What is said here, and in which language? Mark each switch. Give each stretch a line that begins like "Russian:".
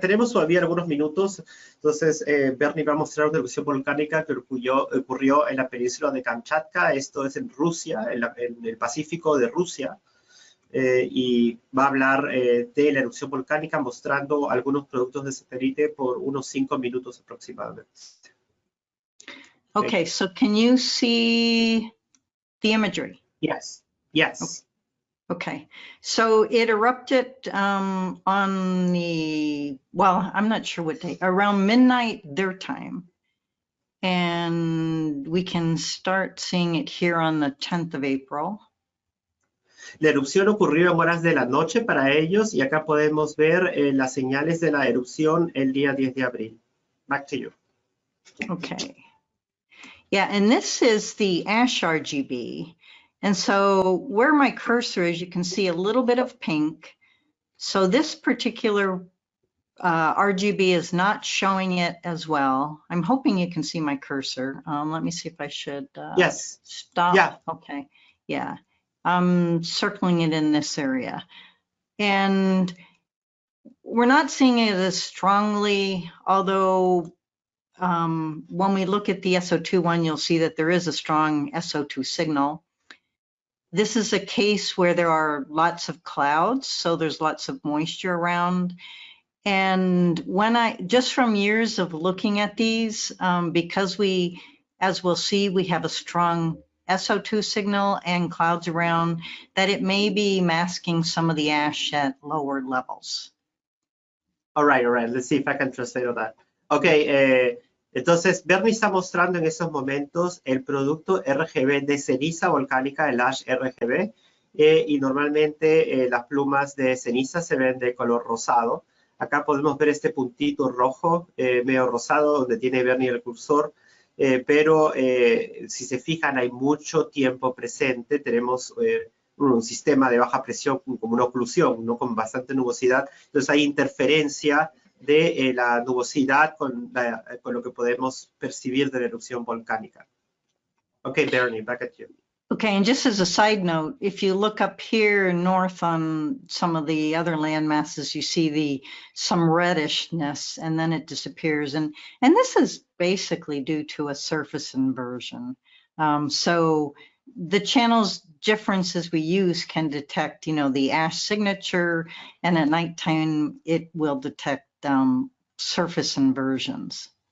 Spanish: Tenemos todavía algunos minutos. Entonces Bernie va a mostrar una erupción volcánica que ocurrió en la península de Kamchatka. Esto es en Rusia, en el Pacífico de Rusia. Y va a hablar de la erupción volcánica mostrando algunos productos de satélite por unos 5 minutos aproximadamente.
English: Okay, so can you see the imagery? Yes, yes. Okay, so it erupted on the, well, I'm not sure what day, around midnight their time. And we can start seeing it here on the 10th of April.
Spanish: La erupción ocurrió en horas de la noche para ellos y acá podemos ver las señales de la erupción el día 10 de abril.
English: Back to you. Okay. Yeah, and this is the ash RGB. And so where my cursor is, you can see a little bit of pink. So this particular RGB is not showing it as well. I'm hoping you can see my cursor. Let me see if I should Yes. stop. Yeah. Okay. Yeah. I'm circling it in this area. And we're not seeing it as strongly, although when we look at the SO2 one, you'll see that there is a strong SO2 signal. This is a case where there are lots of clouds, so there's lots of moisture around. And when just from years of looking at these, because we, as we'll see, we have a strong SO2 signal and clouds around, that it may be masking some of the ash at lower levels. All right. Let's see if I can translate all that.
Spanish: Okay, entonces Bernie está mostrando en esos momentos el producto RGB de ceniza volcánica, el ash RGB, y normalmente las plumas de ceniza se ven de color rosado. Acá podemos ver este puntito rojo, medio rosado, donde tiene Bernie el cursor, pero si se fijan hay mucho tiempo presente. Tenemos un sistema de baja presión como una oclusión, ¿no? Con bastante nubosidad. Entonces hay interferencia de la nubosidad con lo que podemos percibir de la erupción volcánica.
English: Okay, Bernie, back at you. Okay, and just as a side note, if you look up here north on some of the other land masses, you see some reddishness, and then it disappears. And this is basically due to a surface inversion. So the channels differences we use can detect, the ash signature, and at nighttime it will detect surface inversions.